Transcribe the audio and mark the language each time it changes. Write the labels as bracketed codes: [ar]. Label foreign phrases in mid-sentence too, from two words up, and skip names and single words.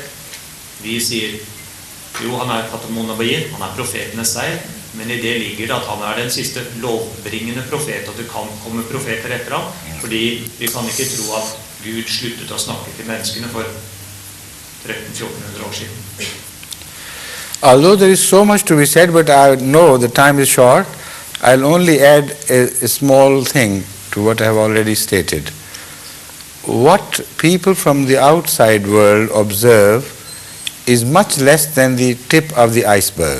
[no] Vi sier, jo, han er [ar] خاتم النبيين, [no] han er profetenes seier, men i det ligger det at han er den siste lovbringende profet, og det kan komme profeter etter ham, fordi vi kan ikke tro at Gud sluttet å snakke til menneskene for 1300-1400 år siden. [en] Although there is so much to be said, but I know the time is short, I'll only add a small thing to what I have already stated. What people from the outside world observe is much less than the tip of the iceberg.